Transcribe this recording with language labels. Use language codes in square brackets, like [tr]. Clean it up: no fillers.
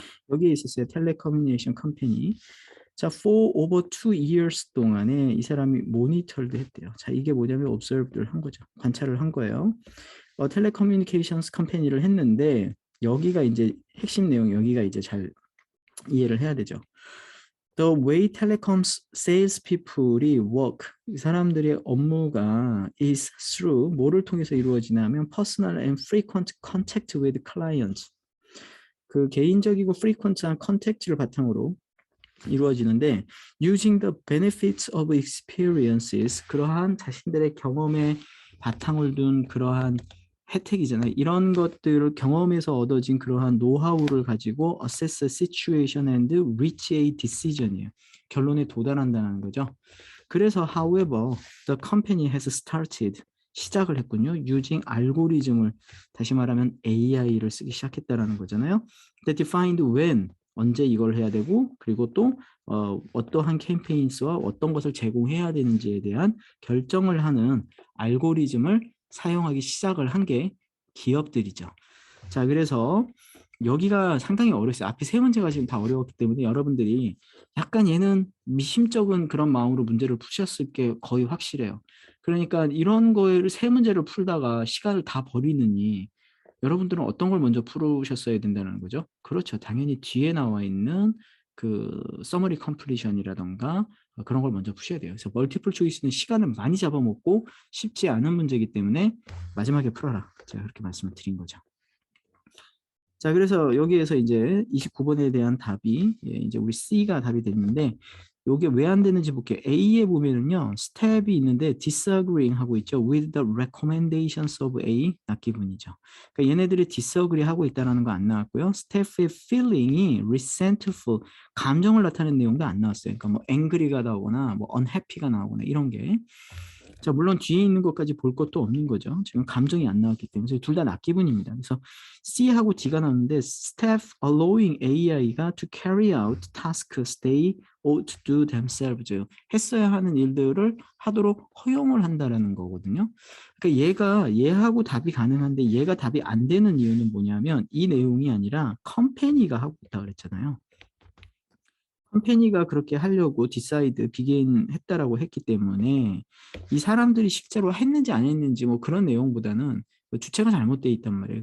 [ko] 여기에 있었어요, 텔레커뮤니케이션 컴퍼니. 자, [en] for over 2 years [ko] 동안에 이 사람이 모니터를 했대요. 자, 이게 뭐냐면 observe를 한 거죠. 관찰을 한 거예요. 텔레커뮤니케이션스 컴퍼니를 했는데 여기가 이제 핵심 내용, 여기가 이제 잘 이해를 해야 되죠. [en] The way telecoms salespeople이 work, [ko] 이 사람들의 업무가 [en] is through, [ko] 뭐를 통해서 이루어지냐면 [en] personal and frequent contact with clients. [ko] 그 개인적이고 frequent한 컨택트를 바탕으로 이루어지는데, [en] using the benefits of experiences, [ko] 그러한 자신들의 경험에 바탕을 둔 그러한 혜택이잖아요. 이런 것들을 경험에서 얻어진 그러한 노하우를 가지고 [en] assess a situation and reach a decision [ko] 이에요. 결론에 도달한다는 거죠. 그래서 [en] however, the company has started, [ko] 시작을 했군요. using 알고리즘을, 다시 말하면 AI를 쓰기 시작했다라는 거잖아요. [en] that defined when, [ko] 언제 이걸 해야 되고, 그리고 또 어떠한 캠페인스와 어떤 것을 제공해야 되는지에 대한 결정을 하는 알고리즘을 사용하기 시작을 한 게 기업들이죠. 자, 그래서 여기가 상당히 어려웠어요. 앞에 세 문제가 지금 다 어려웠기 때문에 여러분들이 약간 얘는 미심쩍은 그런 마음으로 문제를 푸셨을 게 거의 확실해요. 그러니까 이런 거를 세 문제를 풀다가 시간을 다 버리느니 여러분들은 어떤 걸 먼저 풀으셨어야 된다는 거죠? 그렇죠. 당연히 뒤에 나와 있는 그 서머리 컴플리션이라던가 그런 걸 먼저 푸셔야 돼요. 그래서 멀티플 초이스는 시간을 많이 잡아먹고 쉽지 않은 문제이기 때문에 마지막에 풀어라, 제가 그렇게 말씀을 드린 거죠. 자, 그래서 여기에서 이제 29번에 대한 답이 이제 우리 C가 답이 됐는데, 이게 왜 안 되는지 볼게요. A에 보면은요, 스텝이 있는데 disagreeing 하고 있죠. [en] with the recommendations of A, [ko] 낫기분이죠. 그러니까 얘네들이 disagree 하고 있다는 거 안 나왔고요. 스태프의 feeling이 resentful, 감정을 나타내는 내용도 안 나왔어요. 그러니까 뭐 angry가 나오거나 뭐 unhappy가 나오거나 이런 게. 자, 물론 뒤에 있는 것까지 볼 것도 없는 거죠. 지금 감정이 안 나왔기 때문에 둘 다 낫기분입니다. 그래서 C하고 D가 나오는데 [en] staff allowing AI가 to carry out tasks they ought to do themselves, [ko] 했어야 하는 일들을 하도록 허용을 한다라는 거거든요. 그러니까 얘하고 답이 가능한데 얘가 답이 안 되는 이유는 뭐냐면 이 내용이 아니라 컴퍼니가 하고 있다 그랬잖아요. 컴퍼니가 그렇게 하려고 디사이드 비긴 했다라고 했기 때문에 이 사람들이 실제로 했는지 안 했는지 뭐 그런 내용보다는 주체가 잘못되어 있단 말이에요.